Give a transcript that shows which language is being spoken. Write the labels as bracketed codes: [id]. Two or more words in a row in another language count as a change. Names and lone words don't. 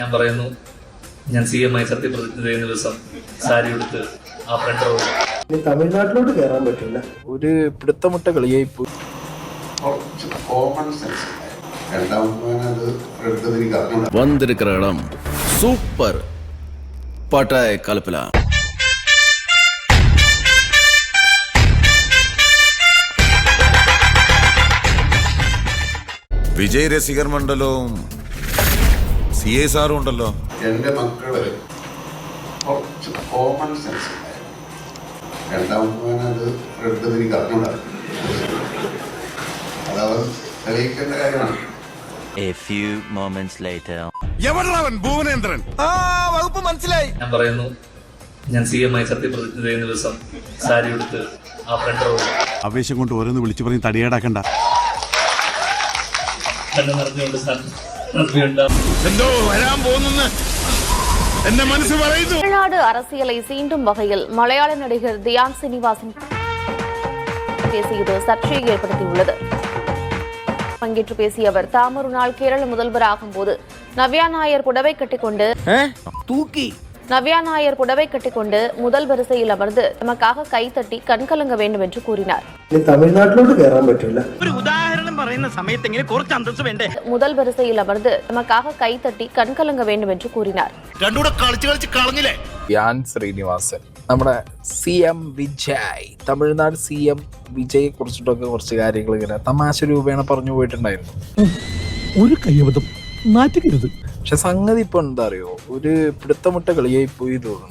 [ml] ഞാൻ പറയുന്നു, ഞാൻ CM ആയി സത്യപ്രതിജ്ഞ ചെയ്യുന്ന ദിവസം സാരി എടുത്ത് ആ ഫ്രണ്ട് റോഡിൽ തമിഴ്നാട്ടിലോട്ട് കയറാൻ പറ്റില്ല. ഒരു പിടുത്തമുട്ട കളിയായി പോയി. [ta] வந்திருக்கிற இடம் சூப்பர் பட்டாய கலப்பலா. [ml] വിജയ് രസികർ മണ്ഡലവും CSR ഉണ്ടല്ലോ. എൻ്റെ മക്കള് കുറച്ച് [en] common sense [ml] രണ്ടാമത് എനിക്ക് അറിഞ്ഞൂടാ. അതവർ തെളിയിക്കേണ്ട കാര്യമാണ്. [en] A few moments later. [ml] ഭുവനേന്ദ്രൻ വകുപ്പ് മനസ്സിലായി. ഞാൻ പറയുന്നു, ഞാൻ CM ആയി സത്യപ്രതിജ്ഞ ചെയ്യുന്ന ദിവസം സാരി എടുത്ത് ആ ഫ്രണ്ട് റോഡിൽ ആവേശം കൊണ്ട് ഓരോന്ന് വിളിച്ചു പറഞ്ഞ് തടിയേടാക്കണ്ട. കണ്ണു നിറഞ്ഞുകൊണ്ട് നന്ദിയുണ്ട്. എന്തോ വരാൻ പോകുന്നു എന്റെ മനസ്സ് പറയുന്നു. [ta] தமிழ்நாடு அரசியலை சீண்டும் வகையில் மலையாள நடிகர் தியான் சீனிவாசன் பேசியது சர்ச்சையை ஏற்படுத்தியுள்ளது. பங்கேற்று பேசிய அவர், தாம் ஒரு நாள் கேரள முதல்வராகும் போது நவ்யா நாயர் புடவை கட்டிக்கொண்டு முதல் வரிசையில் அமர்ந்து நமக்காக கைத்தட்டி கண்கலங்க வேண்டும் என்று கூறினார். [ml] തമിഴ്നാട്ടിലോട്ട് കയറാൻ പറ്റില്ല. ഒരു ഉദാഹരണം പറയുന്ന സമയത്തെങ്കിലും കുറച്ച് അന്തസ്സ് വേണ്ടേ? [ta] முதல் வரிசையில் அமர்ந்து நமக்காக கைத்தட்டி கண்கலங்க வேண்டும் என்று கூறினார். [ml] രണ്ടുകൂടെ കളിച്ച് കളഞ്ഞില്ലേ. ധ്യാൻ ശ്രീനിവാസൻ, നമ്മുടെ CM വിജയ്, തമിഴ്നാട് CM വിജയെ കുറിച്ചിട്ടൊക്കെ കുറച്ച് കാര്യങ്ങൾ ഇങ്ങനെ തമാശ രൂപേണ പറഞ്ഞു പോയിട്ടുണ്ടായിരുന്നു. ഒരു കയ്യബദ്ധം നാറ്റിക്കരുത്. പക്ഷെ സംഗതി ഇപ്പൊ എന്താ അറിയോ, ഒരു പിടുത്തമുട്ട കളിയായി പോയി തോന്നുന്നു.